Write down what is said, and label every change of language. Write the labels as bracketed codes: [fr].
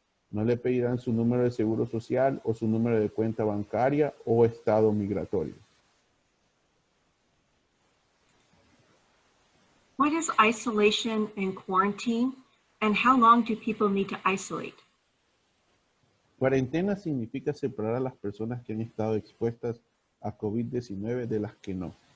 [es] No le pedirán su número de seguro social o su número de cuenta bancaria o estado migratorio. [en] What is isolation and quarantine and how long do people need to isolate? [es] Cuarentena significa separar a las personas que han estado expuestas a COVID-19 de las que no.